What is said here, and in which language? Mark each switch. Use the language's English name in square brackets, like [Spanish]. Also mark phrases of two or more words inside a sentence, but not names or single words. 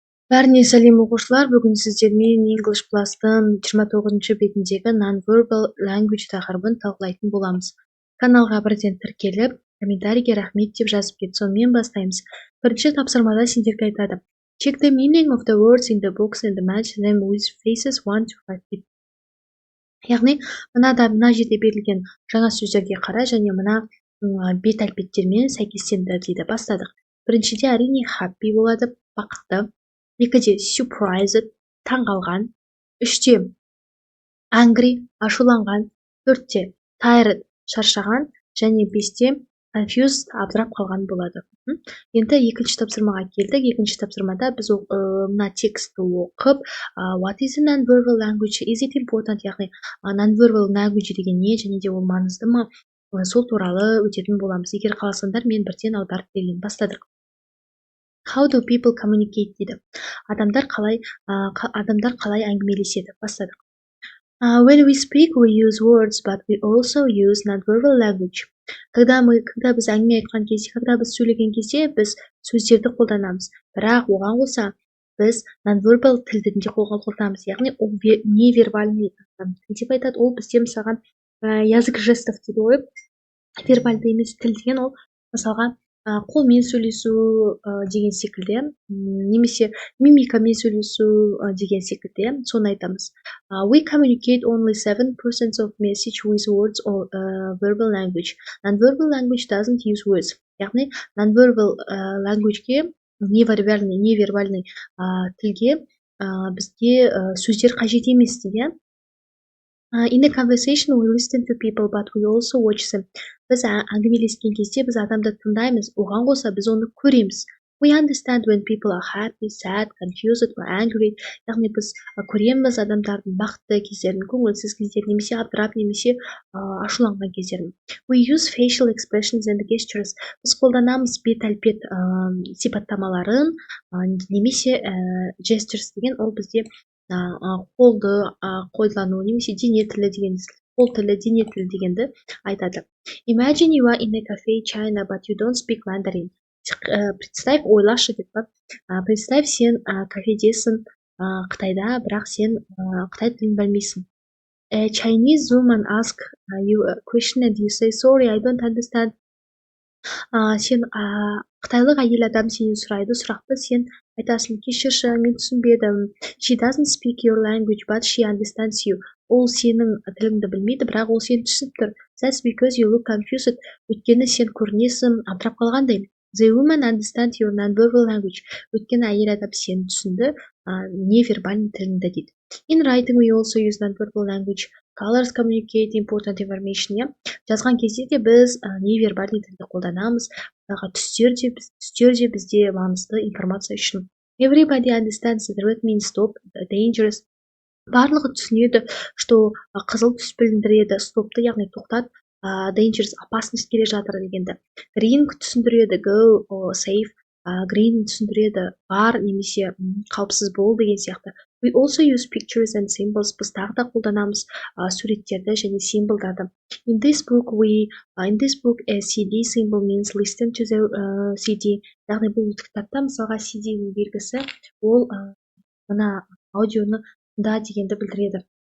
[Kazakh] Бәріне сәлем оқушылар, бүгін сіздермен English Plus-тың 29-шы бетіндегі [English] Non-Verbal Language [Kazakh] тақырыбын талқылайтын боламыз. Каналға бірден тіркеліп, комментарийге рахмет деп жазып кет. Сонымен бастаймыз. Бірінші тапсырмада сендерге айтады. [English] Check the meaning of the words in the books and match them with phrases 1 to 5. [Kazakh] Яғни, мына жерде берілген жаңа сөздерге қара және мына бет әлпеттермен сәйкестендір дейді. Бастадық. Біріншіде әрине happy болады, бақытты. Екіде surprised, таңғалған. Үште angry, ашуланған. Төртте tired, шаршаған. Және бесте confused, абдырап қалған болады. Енді екінші тапсырмаға келдік. Екінші тапсырмада біз мына текстті оқып, [English] what is a non-verbal language? Is it important? [Kazakh] Яғни [English] non-verbal language [Kazakh] деген не және де ол маңызды ма? Сол туралы өтетін боламыз. Егер қаласаңдар, мен бірден аударып берейін. Бастадық. [English] How do people communicate дейді. [Kazakh] Адамдар қалай әңгімелеседі. Бастадық. [English] When we speak, we use words, but we also use non-verbal language. [Kazakh] Когда біз әңгіме айтқан кезде, когда біз сөйлеген кезде, біз сөздерді қолданамыз. Бірақ оған қоса біз non-verbal тілді де қолданамыз. Яғни ол невербальный тіл деп айтады. Ол бізде мысалға [Russian] язык жестов [Kazakh] дейді ғой. Вербальды емес тіл деген ол мысалға қолмен сөйлесу деген секілді, немесе мимикамен сөйлесу деген секілді, соны айтамыз. [English] We communicate only 7% of message with words or verbal language. Non-verbal language doesn't use words. [Kazakh] Яғни, [English] non-verbal language- [Kazakh] ге, невербальный тілге бізге сөздер қажет емес дейді. [English] In a conversation, we listen to people, but we also watch them. [Kazakh] Біз әңгімелескен кезде біз адамды тыңдаймыз, оған қоса біз оны көреміз. [English] We understand when people are happy, sad, confused or angry. [Kazakh] Яғни біз көреміз адамдардың бақытты кездерін, көңілсіз кездерін, немесе абдырап, немесе ашуланған кездерін. [English] We use facial expressions and gestures. [Kazakh] Біз қолданамыз бет әлпет сипаттамаларын, немесе gestures деген ол бізде қолды қолдану, немесе дене тілі деген, қол тілі, дене тілі дегенді айтады. [English] Imagine you are in a cafe China, but you don't speak Mandarin. [Kazakh] Представь, ойлашы деп бар. Представь, сен кафедесің Қытайда, бірақ сен Қытай тілін білмейсің. [English] A Chinese woman asks you a question and you say, sorry, I don't understand. [Kazakh] Сен қытайлық әйел адам сенен сұрайды сұрақты, сен айтасың, кешірші, мен түсінбедім. [English] She doesn't speak your language, but she understands you. [Kazakh] Ол сенің тіліңді білмейді, бірақ ол сені түсініп тұр. [English] That's because you look confused. [Kazakh] Өйткені сен көрінесің абдырап қалғандай. [English] The woman understands your non-verbal language. [Kazakh] Өйткені әйел адам сені түсінді, невербальный тіліңді дейді. [English] In writing, we also use non-verbal language. Colors communicate important information. [Kazakh] Жазған кезде де біз невербальный тілді қолданамыз. Түстер де бізде маңызды информация үшін. [English] Everybody understands that red means stop, dangerous. [Kazakh] Барлығы түсінеді, что қызыл түс білдіреді, стопты, яғни тоқтат, dangerous, опасность келе жатыр дегенді. Green түсіндіреді, go, safe, green түсіндіреді, бар немесе қауіпсіз бол деген сияқты. [English] We also use pictures and symbols. [Kazakh] Біз тағы да қолданамыз суреттерді және символдарды. [English] In this book, a CD symbol means listen to the CD. [Kazakh] Яғни бұл кітапта мысалға CD-ның белгісі ол мына аудионы тыңда дегенді білдіреді.